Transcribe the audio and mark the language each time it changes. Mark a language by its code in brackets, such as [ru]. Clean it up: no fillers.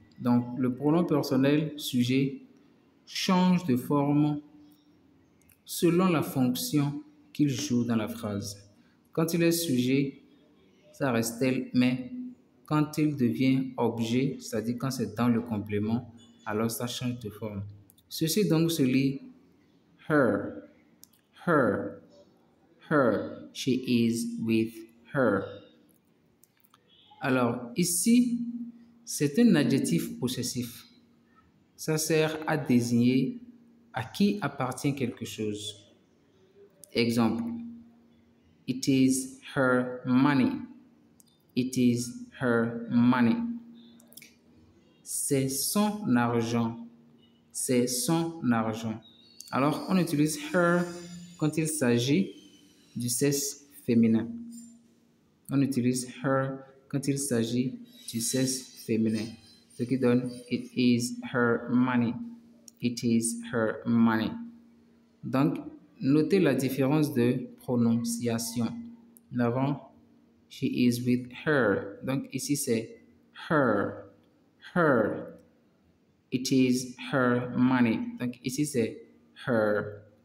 [fr] Donc, le pronom personnel sujet change de forme selon la fonction qu'il joue dans la phrase. Quand il est sujet, ça reste elle, mais quand il devient objet, c'est-à-dire quand c'est dans le complément, alors ça change de forme. Ceci donc se lit [en] her, her, her, she is with her. [fr] Alors ici, c'est un adjectif possessif. Ça sert à désigner à qui appartient quelque chose. [en] Exemple, it is her money. It is her money. [fr] C'est son argent. C'est son argent. Alors, on utilise her quand il s'agit du sexe féminin. On utilise her quand il s'agit du sexe féminin. Ce qui donne [en] it is her money. It is her money. [fr] Donc, notez la différence de prononciation. Nous avons [en] she is with her. [fr] Donc, ici, c'est her. Her. [en] It is her money. [fr] Donc, ici, c'est [en] her.